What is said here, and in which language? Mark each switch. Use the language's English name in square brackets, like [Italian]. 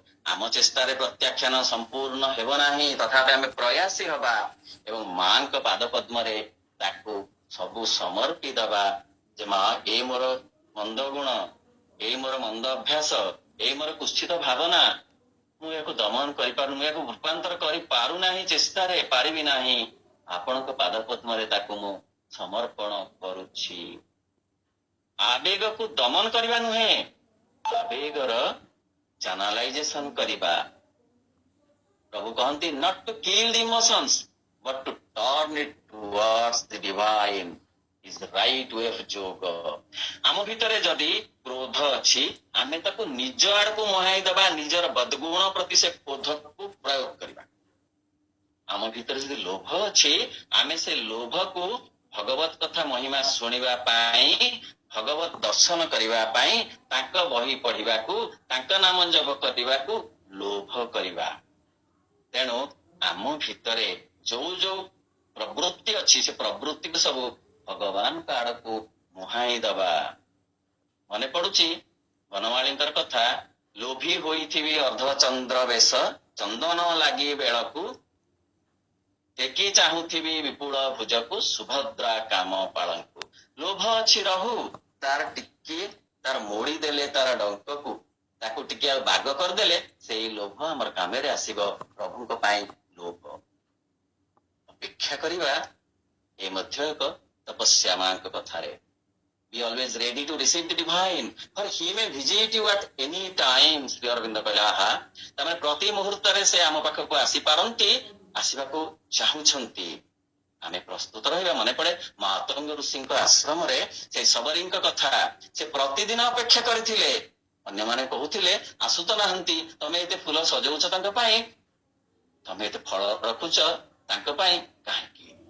[Odia] ଆମ ଚେଷ୍ଟାରେ ପ୍ରତ୍ୟାଖ୍ୟାନ ସମ୍ପୂର୍ଣ୍ଣ ହେବ ନାହିଁ, ତଥାପି ଆମେ ପ୍ରୟାସୀ ହବା ଏବଂ ମାଙ୍କ ପାଦ ପଦ୍ମରେ ତାକୁ ସବୁ ସମର୍ପି ଦବା ଯେ ମା, ଏଇ ମୋର ମନ୍ଦ ଗୁଣ, ଏଇ ମୋର ମନ୍ଦ ଅଭ୍ୟାସ, ଏଇ ମୋର କୁତ୍ସିତ ଭାବନା, ମୁଁ ଏହାକୁ ଦମନ କରିପାରୁନି, ଏହାକୁ ରୂପାନ୍ତର କରିପାରୁନାହିଁ, ଚେଷ୍ଟାରେ ପାରିବି ନାହିଁ। ଆପଣଙ୍କ ପାଦ ପଦ୍ମରେ ତାକୁ ମୁଁ ସମର୍ପଣ କରୁଛି। ଆବେଗକୁ ଦମନ କରିବା ନୁହେଁ, ଆବେଗର ଚ୍ୟାନେଲାଇଜେସନ କରିବା। ପ୍ରଭୁ କହନ୍ତି [English] not to kill the emotions but to turn it towards the divine is the right way of yoga। [Odia] ଆମ ଭିତରେ ଯଦି କ୍ରୋଧ ଅଛି, ଆମେ ତାକୁ ନିଜ ଆଡକୁ ମୁହାଇ ଦେବା, ନିଜର ବଦଗୁଣ ପ୍ରତି ସେ କ୍ରୋଧକୁ ପ୍ରୟୋଗ କରିବା। ଆମ ଭିତରେ ଯଦି ଲୋଭ ଅଛି, ଆମେ ସେ ଲୋଭକୁ ଭଗବତ କଥା ମହିମା ଶୁଣିବା ପାଇଁ, ଭଗବତ ଦର୍ଶନ କରିବା ପାଇଁ, ତାଙ୍କ ବହି ପଢିବାକୁ, ତାଙ୍କ ନାମ ଜପ କରିବାକୁ ଲୋଭ କରିବା। ତେଣୁ ଆମ ଭିତରେ ଯୋଉ ଯୋଉ ପ୍ରବୃତ୍ତି ଅଛି, ସେ ପ୍ରବୃତ୍ତିକୁ ସବୁ ଭଗବାନଙ୍କ ଆଡକୁ ମୁହାଇ ଦବା। ମନେ ପଡୁଛି ବନମାଳୀଙ୍କର କଥା, ଲୋଭୀ ହୋଇଥିବି ଅର୍ଦ୍ଧଚନ୍ଦ୍ର ବେଶ, ଚନ୍ଦନ ଲାଗି ବେଳକୁ, ଟେକି ଚାହୁଁଥିବି ବିପୁଳ ଭୁଜକୁ, ସୁଭଦ୍ରା କାମ ପାଳଙ୍କୁ। ଲୋଭ ଅଛି ରହୁ, ତାର ଟିକେ ତାର ମୋଡି ଦେଲେ ତାର ଡଙ୍କକୁ, ତାକୁ ଟିକେ ଆଉ ବାଗ କରିଦେଲେ ସେଇ ଲୋଭ ଆମର କାମରେ ଆସିବ। ପ୍ରଭୁଙ୍କ ପାଇଁ ଲୋଭ ଅପେକ୍ଷା କରିବା, ଏ ମଧ୍ୟ ଏକ ତପସ୍ୟା ମାଙ୍କ କଥାରେ। [English] Be always ready to receive the divine, for he may visit you at any time। [Odia] Shri Arvind କହିଲା, ଆହା, ତାମାନେ ପ୍ରତି ମୁହୂର୍ତ୍ତରେ ସେ ଆମ ପାଖକୁ ଆସିପାରନ୍ତି, ଆସିବାକୁ ଚାହୁଁଛନ୍ତି। ଆମେ ପ୍ରସ୍ତୁତ ରହିବା। ମନେ ପଡେ ମାତଙ୍ଗ ଋଷିଙ୍କ ଆଶ୍ରମରେ ସେ ଶବରୀଙ୍କ କଥା, ସେ ପ୍ରତିଦିନ ଅପେକ୍ଷା କରିଥିଲେ। ଅନ୍ୟମାନେ କହୁଥିଲେ ଆସୁ ତ ନାହାନ୍ତି, ତମେ ଏତେ ଫୁଲ ସଜଉଛ ତାଙ୍କ ପାଇଁ, ତମେ ଏତେ ଫଳ ରଖୁଛ ତାଙ୍କ ପାଇଁ, କାହିଁକି?